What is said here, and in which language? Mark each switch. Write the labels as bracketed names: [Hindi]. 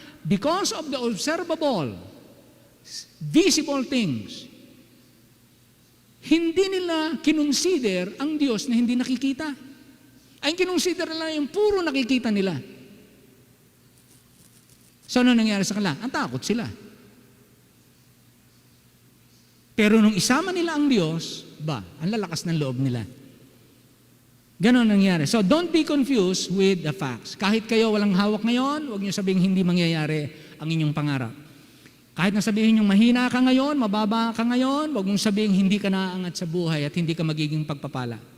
[English] Because of the observable, visible things, [Filipino] hindi nila kinonsider ang Diyos na hindi nakikita. Ay kinonsider nila yung puro nakikita nila. So, ano nangyari sa kanila? Ang takot sila. Pero nung isama nila ang Diyos, ang lalakas ng loob nila. Ganon nangyari. [English] So don't be confused with the facts. [Filipino] Kahit kayo walang hawak ngayon, huwag niyo sabihin hindi mangyayari ang inyong pangarap. Kahit na sabihin niyo mahina ka ngayon, mababa ka ngayon, huwag mong sabihin hindi ka naaangat sa buhay at hindi ka magiging pagpapala.